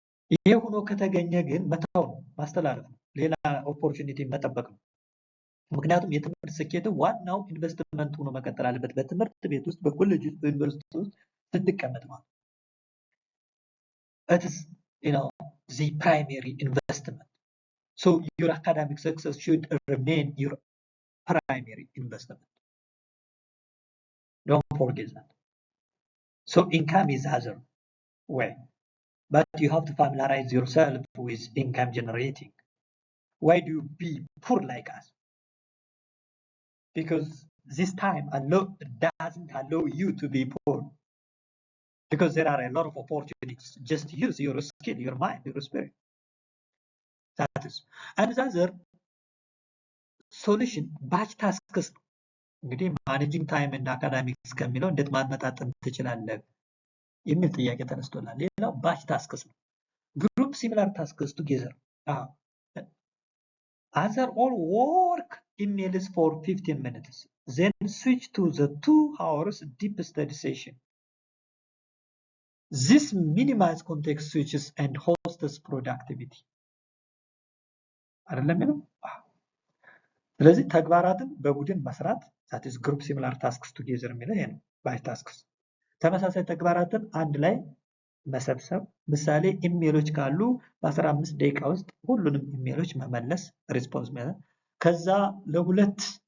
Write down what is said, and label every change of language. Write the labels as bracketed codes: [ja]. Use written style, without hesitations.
[am] ይሄ ሆኖ ከተገኘ ግን መተው ነው፣ ማስተላለፍ ነው፣ ሌላ ኦፖርቹኒቲ መጠበቅ ነው። ምክንያቱም የትምህርት ስኬት ዋናው ኢንቨስትመንት ሆኖ መቀጠል አለበት። በትምህርት ቤት ውስጥ በኮሌጅ ውስጥ በዩኒቨርሲቲ ውስጥ ስትቀመጥ ማለት [en] it is the primary investment. So your academic success should remain your primary investment. Don't forget that. So income is other way, but you have to familiarize yourself with income generating. Why do you be poor like us? Because this time doesn't allow you to be poor. Because there are a lot of opportunities. Just use your skill, your mind, your spirit. That is. And the other solution, batch tasks. [am] እንግዲህ ማኔጂንግ ታይም እና አካዳሚክስ ከሚለው እንዴት ማመጣጠን ትችላለህ የሚል ጥያቄ ተነስቶላል። ሌላው ባች ታስክስ ነው። [en] ግሩፕ ሲሚላር ታስክስ ቱጌዘር answer all work emails for 15 minutes, then switch to the 2 hours deep study session. This minimize context switches and hosts productivity. [am] አይደለም ነው። ስለዚህ ተግባራትን በቡድን መስራት [en] that is group similar tasks together [am] የሚለው ይሄ ነው። batch tasks ተመሳሳይ ተግባራትን አንድ ላይ መሰብሰብ። ምሳሌ ኢሜሎች ካሉ በ15 ደቂቃ ውስጥ ሁሉንም ኢሜሎች መመለስ ሪስፖንስ ማለት ከዛ ለሁለት